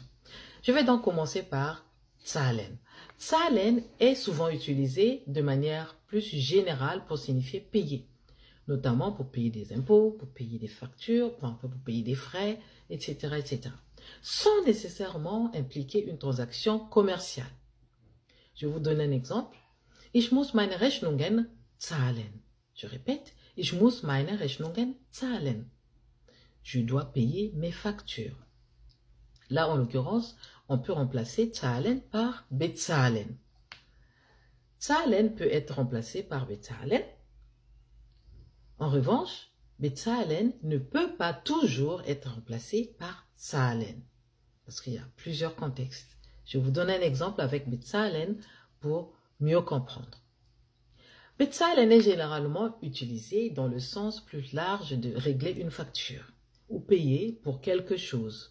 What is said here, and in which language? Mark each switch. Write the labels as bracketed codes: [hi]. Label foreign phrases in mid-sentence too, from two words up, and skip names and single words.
[fr] Je vais donc commencer par zahlen. Zahlen est souvent utilisé de manière plus générale pour signifier payer, notamment pour payer des impôts, pour payer des factures, pour payer des frais, etc., etc., sans nécessairement impliquer une transaction commerciale. Je vous donne un exemple. [de] Ich muss meine Rechnungen zahlen. [fr] Je répète, [de] ich muss meine Rechnungen zahlen. [fr] Je dois payer mes factures. Là, en l'occurrence, on peut remplacer zahlen par bezahlen. Zahlen peut être remplacé par bezahlen. En revanche, bezahlen ne peut pas toujours être remplacé par zahlen, parce qu'il y a plusieurs contextes. Je vous donne un exemple avec bezahlen pour mieux comprendre. Bezahlen est généralement utilisé dans le sens plus large de régler une facture ou payer pour quelque chose.